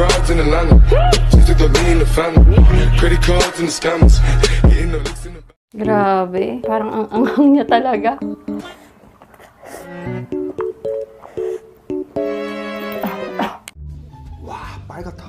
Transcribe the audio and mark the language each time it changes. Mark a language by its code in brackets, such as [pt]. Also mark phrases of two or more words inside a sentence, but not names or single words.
[en] in Atlanta. She took the lean in the family. Credit cards and the scammers. Getting the licks in the. [tl] Grabe, parang ang anghang niya talaga. [ko] 와, 빨갛다.